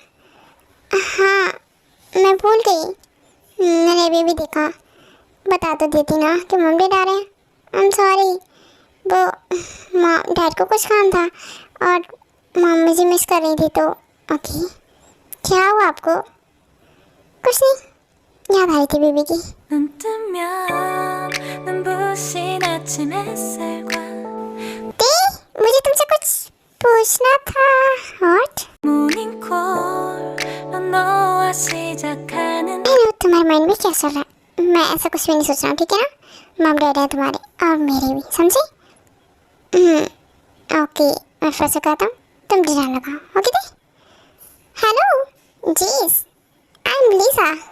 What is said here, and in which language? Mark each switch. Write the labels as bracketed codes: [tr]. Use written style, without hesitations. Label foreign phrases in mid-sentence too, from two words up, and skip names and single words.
[hi] हाँ मैं भूल गई, मैंने अभी भी देखा, बता तो देती ना कि [en] mom dad [hi] आ रहे हैं। [en] I am sorry, [hi] वो [en] mom dad [hi] को कुछ काम था और मॉम मुझे मिस कर रही थी तो। ओके क्या हुआ आपको? कुछ नहीं, याद आ रही थी बीबी की। [ko] 눈 뜨면 눈부신 아침 햇살과 [hi] ते मुझे तुमसे कुछ पूछना था। व्हाट? [ko] 모닝콜로 너와 시작하는 [hi] तुम्हारी तुम्हारे माइंड में क्या चल रहा है? मैं ऐसा कुछ भी नहीं सोच रहा हूँ, ठीक है ना? [en] mom dad [hi] है तुम्हारे और मेरे भी, समझे? ओके, मैं फिर से कहता हूँ, तुम ध्यान लगाओ, ओके? [en] hello guys, I am Lisa.